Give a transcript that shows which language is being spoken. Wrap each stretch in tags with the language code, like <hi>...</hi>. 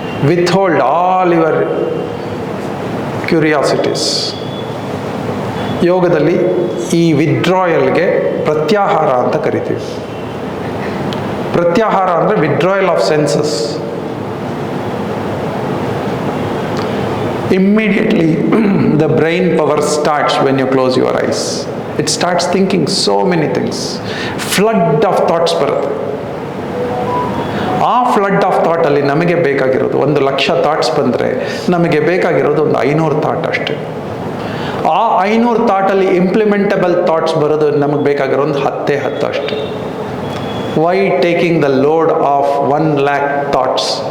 <en>With hold all your curiosities.</en> <kn>ಯೋಗದಲ್ಲಿ ಈ ವಿಡ್ರಾಯಲ್ಗೆ ಪ್ರತ್ಯಾಹಾರ ಅಂತ ಕರಿತೀವಿ. ಪ್ರತ್ಯಾಹಾರ ಅಂದರೆ</kn> <en>Withdrawal of senses. Immediately the brain power starts when you close your eyes. It starts thinking so many things. Flood of thoughts</en> <kn>ಬರುತ್ತೆ. ಆ</kn> <en>flood of</en> <kn>ಥಾಟಲ್ಲಿ ನಮಗೆ ಬೇಕಾಗಿರೋದು 1,00,000 thoughts ಬಂದರೆ ನಮಗೆ ಬೇಕಾಗಿರೋದು ಒಂದು 500 ಥಾಟ್ ಅಷ್ಟೇ. ಆ 500 ಥಾಟಲ್ಲಿ ಇಂಪ್ಲಿಮೆಂಟಬಲ್ ಥಾಟ್ಸ್ ಬರೋದು ನಮಗೆ ಬೇಕಾಗಿರೋ ಒಂದು 10 ಅಷ್ಟೇ.</kn> <en>Why taking the load of 1,00,000 thoughts?</en>